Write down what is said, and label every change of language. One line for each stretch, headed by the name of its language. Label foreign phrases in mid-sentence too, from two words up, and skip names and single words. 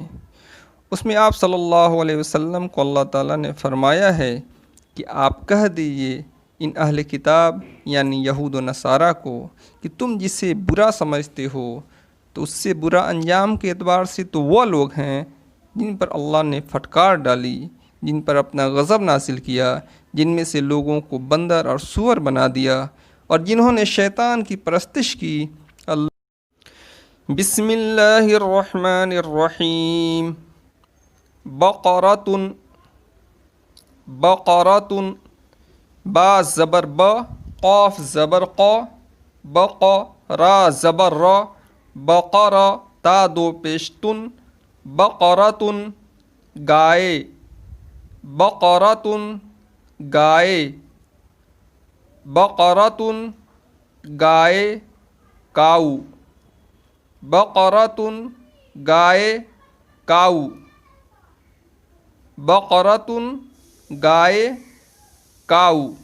Urdu: اس میں آپ
Arabic: صلی اللہ علیہ وسلم
Urdu: کو اللہ تعالیٰ نے فرمایا ہے کہ آپ کہہ دیجئے ان اہل کتاب یعنی یہود و نصارہ کو کہ تم جسے برا سمجھتے ہو تو اس سے برا انجام کے اعتبار سے تو وہ لوگ ہیں جن پر اللہ نے پھٹکار ڈالی، جن پر اپنا غضب نازل کیا، جن میں سے لوگوں کو بندر اور سور بنا دیا اور جنہوں نے شیطان کی پرستش کی۔
Arabic: بسم اللہ الرحمن الرحیم۔ بقرۃ، بقرۃ،
Urdu: با زبر با، قاف زبر قا، بق، را زبر را، بقرہ تا دو پیشتن، بقرۃ گائے، بقرۃ گائے، بقرۃ گائے کاؤ، بقرۃ گائے کاؤ، بقرۃ گائے کاؤ،